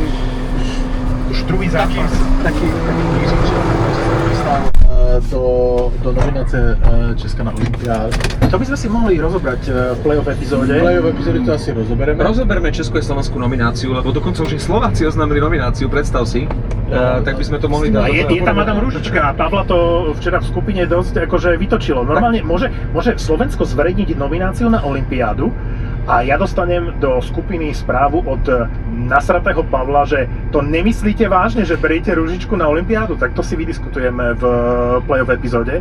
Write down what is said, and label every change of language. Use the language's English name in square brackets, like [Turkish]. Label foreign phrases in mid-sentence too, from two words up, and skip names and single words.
[Czech] Už druhý zápas. taky míří, do nominace Česka na olympiádu. [Slovak] To by sme si mohli rozobrať v play-off epizóde. V play-off epizóde to asi rozobereme. Rozoberme Česko-slovenskú nomináciu, lebo dokonca už Slováci oznámili nomináciu, predstav si. Tak by sme to mohli A dať. je tam Adam Ružička a Pavla to včera v skupine dosť akože vytočilo. Normálne môže Slovensko zverejniť nomináciu na olympiádu a ja dostanem do skupiny správu od nasratého Pavla, že to nemyslíte vážne, že beriete Ružičku na olympiádu, tak to si vydiskutujeme v play-off epizóde.